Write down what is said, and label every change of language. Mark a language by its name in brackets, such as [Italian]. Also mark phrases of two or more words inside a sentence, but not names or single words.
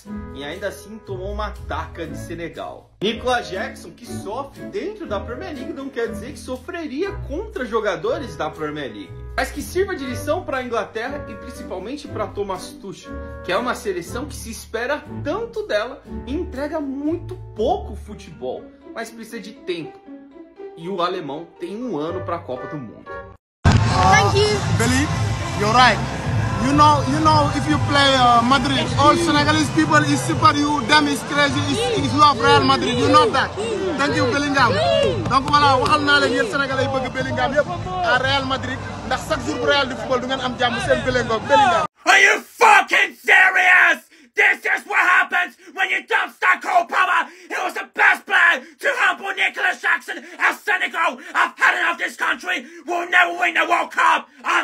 [Portuguese] E ainda assim tomou uma taca de Senegal. Nicolas Jackson, que sofre dentro da Premier League, não quer dizer que sofreria contra jogadores da Premier League. Mas que sirva de lição para a Inglaterra e principalmente para Thomas Tuchel, que é uma seleção que se espera tanto dela e entrega muito pouco futebol, mas precisa de tempo. E o alemão tem 1 ano para a Copa do Mundo. [English] Thank you. Billy, you're right. You know, if you play Madrid, all Senegalese people is super you, them is crazy, is love Real Madrid. You know that. Thank you, Bellingham. [French] Donc voilà, [Wolof] waxal naa leen yéen Sénégalais yi bëgg Bellingham yëpp à Real Madrid ndax [French] chaque jour [Wolof] Real di football du ngeen am jàmm seen Bellingham. [English] Are you fucking serious? This is what happens when you dump Cole Palmer. He was the best player to humble Nicolas Jackson as Senegal. I've had enough of this country. We'll never win the World Cup.